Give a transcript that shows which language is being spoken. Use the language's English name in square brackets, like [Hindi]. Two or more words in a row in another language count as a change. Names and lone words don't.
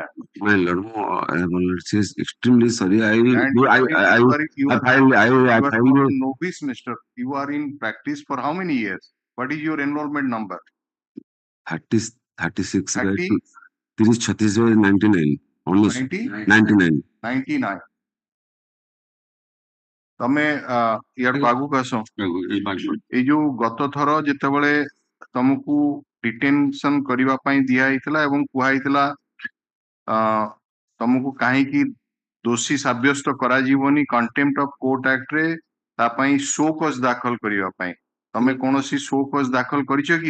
[English] My lord, it's extremely sorry. You are not a novice, mister. You are in practice for how many years? What is your enrollment number? 36. 30? 99. Almost 99. 99. [Odia] ତମେ ଇଆଡକୁ ଆଗକୁ ଆସ। ଏଇ ଯୋଉ ଗତ ଥର ଯେତେବେଳେ ତମକୁ ଡିଟେନସନ କରିବା ପାଇଁ ଦିଆ ହେଇଥିଲା ଏବଂ କୁହା ହେଇଥିଲା ତମକୁ କାହିଁକି ଦୋଷୀ ସାବ୍ୟସ୍ତ କରାଯିବନି କଣ୍ଟେମ୍ପ୍ଟ ଅଫ କୋର୍ଟ ଆକ୍ଟ ରେ ତା ପାଇଁ [English] show cause [Odia] ଦାଖଲ କରିବା ପାଇଁ, ତମେ କୌଣସି [English] show cause [Odia] ଦାଖଲ କରିଛ କି?